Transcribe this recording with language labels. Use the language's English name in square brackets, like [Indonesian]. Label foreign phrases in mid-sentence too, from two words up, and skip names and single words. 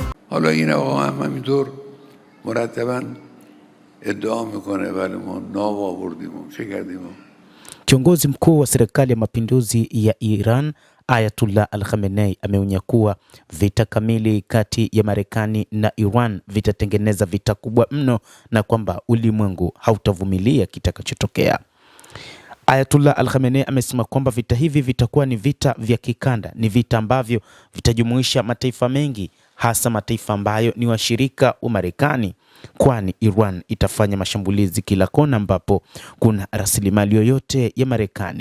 [Persian] حالا این آقا هم همینطور مرتباً ادعا میکنه ولی ما ناو آوردیم و چه کردیم. [Swahili] Kiongozi mkuu wa serikali ya mapinduzi ya Iran Ayatollah Al-Khamenei ameonya kuwa vita kamili kati ya Marekani na Iran vitatengeneza vita kubwa mno na kwamba ulimwengu hautavumilia kitakachotokea. Ayatollah Al-Khamenei amesema kwamba vita hivi vitakuwa ni vita vya kikanda, ni vita ambavyo vitajumuisha mataifa mengi, hasa mataifa ambayo ni washirika wa Marekani, kwani Iran itafanya mashambulizi kila kona ambapo kuna rasilimali yoyote ya Marekani.